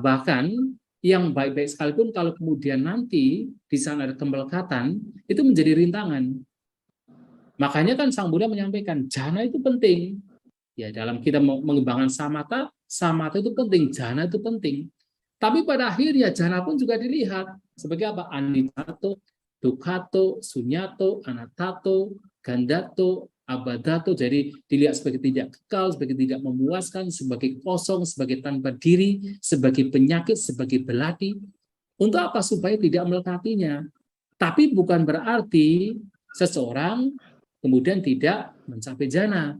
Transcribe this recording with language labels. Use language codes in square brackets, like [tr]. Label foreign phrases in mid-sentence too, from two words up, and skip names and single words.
[id] Bahkan yang baik-baik sekalipun kalau kemudian nanti di sana ada kemelekatan, itu menjadi rintangan. Makanya kan Sang Buddha menyampaikan, jhana itu penting. Ya, dalam kita mengembangkan samatha, samatha itu penting, jhana itu penting. Tapi pada akhirnya jhana pun juga dilihat sebagai apa? [pi] Anitato, dukkhato, sunyato, anatato, gandato, abadato. [id] Jadi dilihat sebagai tidak kekal, sebagai tidak memuaskan, sebagai kosong, sebagai tanpa diri, sebagai penyakit, sebagai belati. Untuk apa? Supaya tidak melekatinya. Tapi bukan berarti seseorang kemudian tidak mencapai jhana.